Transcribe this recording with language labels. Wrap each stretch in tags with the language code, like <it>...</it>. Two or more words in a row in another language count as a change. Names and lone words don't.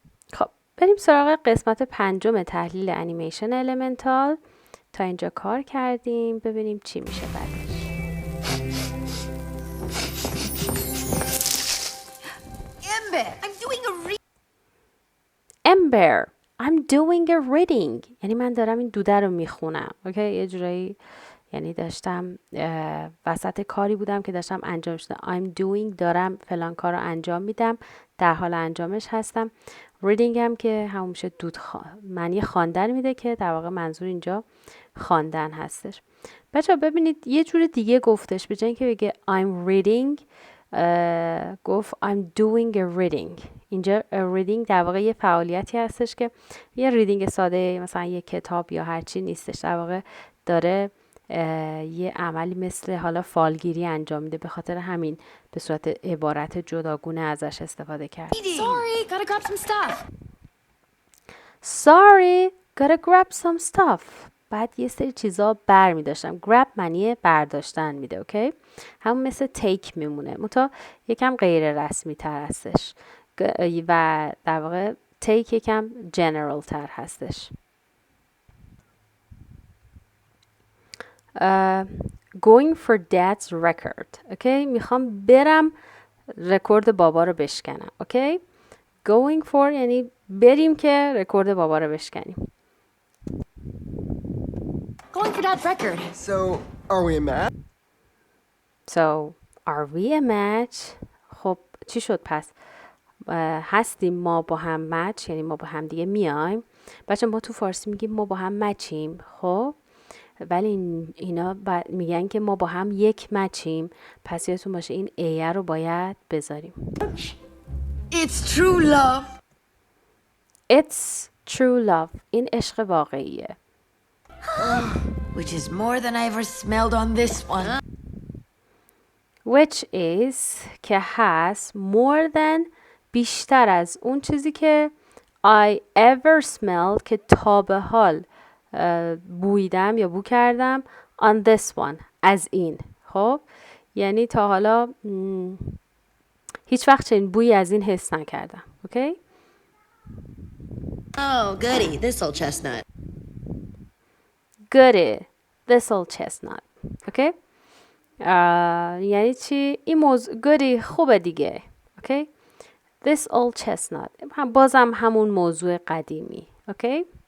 <fa>خب بریم سراغ قسمت 5 تحلیل انیمیشن المنتال. تا اینجا کار کردیم، ببینیم چی میشه بعدش.</fa> <en>Ember, I'm doing a reading.</en> <fa>یعنی من دارم این دوده رو میخونم. اوکی، یه جورایی یعنی داشتم وسط کاری بودم که داشتم انجام شدم.</fa> <en>I'm doing،</en> <fa>دارم فلان کار رو انجام میدم، در حال انجامش هستم. reading هم که همون میشه معنی خواندن میده که در واقع منظور اینجا خواندن هستش. بچه ها ببینید یه جور دیگه گفتش، به جای اینکه بگه</fa> <en>I'm reading</en> <fa>گفت</fa> <en>I'm doing a reading.</en> <fa>اینجا reading در واقع یه فعالیتی هستش که یه ریدینگ ساده مثلا یه کتاب یا هرچی نیستش، در واقع داره یه عملی مثل حالا فالگیری انجام میده، به خاطر همین به صورت عبارت جداگونه ازش استفاده کرد.</fa> <en>Sorry, gotta grab some stuff. Sorry, gotta grab some stuff.</en> <fa>بعد یه سری چیزا بر می داشتم. grab معنی برداشتن میده. اوکی، همون مثل take میمونه، منتها یکم غیر رسمی تر هستش و در واقع take یکم general تر هستش.</fa> <en>Going for dad's record.</en> <fa>اوکی، میخوام برم رکورد بابا رو بشکنم. اوکی،</fa> <en>going for</en> <fa>یعنی بریم که رکورد بابا رو بشکنیم. Going for dad's record.</fa> <en>So, are we a match? So, are we a match?</en> <fa>خب چی شد پس؟ هستیم ما با هم مچ، یعنی ما با هم دیگه میایم. بچه ما تو فارسی میگیم ما با هم مچیم، خب ولی اینا میگن که ما با هم یک مچیم، پس یادتون باشه این ایه رو باید بذاریم.</fa> <en>It's true love. It's true love.</en> <fa>این عشق واقعیه.</fa> <en>Which is more than I ever smelled on this one. Which is</en> <fa>که هست</fa> <en>more than</en> <fa>بیشتر از اون چیزی که</fa> <en>I ever smelled</en> <fa>که تا به حال بویدم یا بو کردم</fa> <en>on this one</en> <fa>از این. خب یعنی تا حالا هیچ وقت چنین بویی از این حس نکردم. اوکی.</fa> <en>Oh, goody, this old chestnut. Goody, this old chestnut.</en> <fa>اوکی. یعنی چی؟ این موضوع goody خوبه دیگه. اوکی.</fa> <en>This old chestnut</en> <fa>بازم همون موضوع قدیمی. اوکی.</fa>